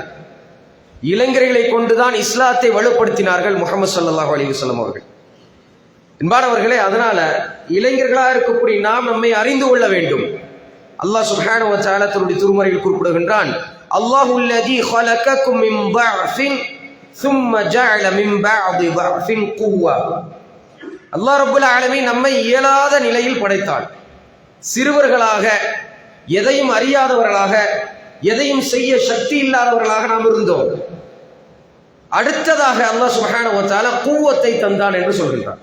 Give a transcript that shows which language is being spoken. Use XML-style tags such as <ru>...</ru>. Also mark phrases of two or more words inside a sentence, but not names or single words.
<ta>இளைஞர்களை கொண்டுதான் இஸ்லாத்தை வலுப்படுத்தினார்கள் முஹம்மது</ta> <ar>صلى الله عليه وسلم</ar> <ta>அவர்கள். என்பானவர்களே, அதனால இளைஞர்களாக இருக்கக்கூடிய நாம் நம்மை அறிந்து கொள்ள வேண்டும்.</ta> <ar>الله سبحانه وتعالى</ar> <ta>தன்னுடைய திருமறையில் குறிப்பிடுகின்றான்,</ta> <ar>الله الذي خلقكم من ضعف ثم جعل من بعد ضعف قوة. الله رب العالمين</ar> <ta>நம்மை இயலாத நிலையில் படைத்தான். சிறுவர்களாக, எதையும் அறியாதவர்களாக, எதையும் செய்ய சக்தி இல்லாதவர்களாக நாம் இருந்தோம். அடுத்ததாக</ta> <ar>الله سبحانه وتعالى</ar> <ta>குவத்தை தந்தான் என்று சொல்கின்றான்.</ta>